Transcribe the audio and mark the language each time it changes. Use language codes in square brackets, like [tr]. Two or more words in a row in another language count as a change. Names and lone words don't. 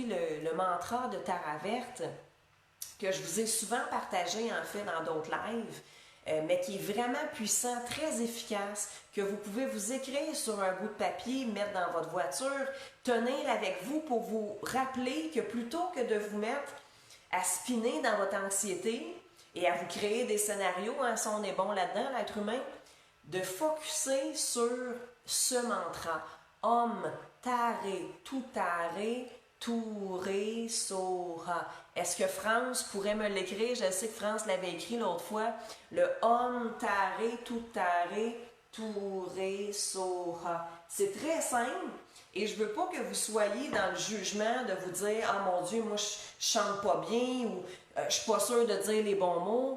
[fr] le mantra de Tara Verte que je vous ai souvent partagé en fait dans d'autres lives, mais qui est vraiment puissant, très efficace, que vous pouvez vous écrire sur un bout de papier, mettre dans votre voiture, tenir avec vous pour vous rappeler que plutôt que de vous mettre à spinner dans votre anxiété et à vous créer des scénarios, hein, ça on est bon là-dedans, l'être humain, de focusser sur ce mantra. [sa] Om Tare Touré Sora. [fr] Est-ce que France pourrait me l'écrire? Je sais que France l'avait écrit l'autre fois. Le [sa] Om Tare Touré Sora. [fr] C'est très simple et je veux pas que vous soyez dans le jugement de vous dire « Ah mon Dieu, moi je chante pas bien » ou « Je suis pas sûre de dire les bons mots ».